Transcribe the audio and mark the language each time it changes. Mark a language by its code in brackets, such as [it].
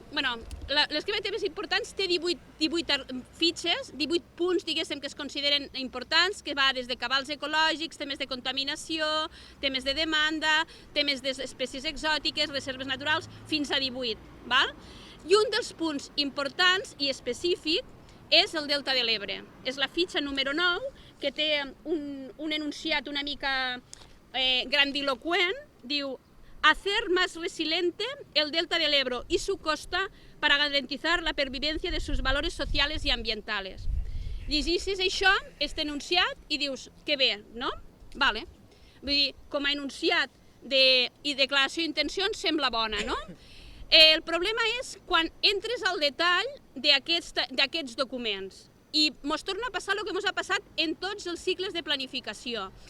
[ca] L'esquema de temes importants té 18 fitxes, 18 punts, diguéssim, que es consideren importants, que va des de cabals ecològics, temes de contaminació, temes de demanda, temes d'espècies exòtiques, reserves naturals, fins a 18. I un dels punts importants i específic és el Delta de l'Ebre. És la fitxa número 9, que té un enunciat una mica grandilocuent, diu [es] «Hacer más resiliente el Delta del Ebro y su costa para garantizar la pervivencia de sus valores sociales y ambientales». [ca] Llegeixes això, aquest enunciat, i dius, que bé, no? Vale. Vull dir, com a enunciat i declaració d'intencions sembla bona, no? El problema és quan entres al detall d'aquests documents. I ens torna a passar el que ens ha passat en tots els cicles de planificació.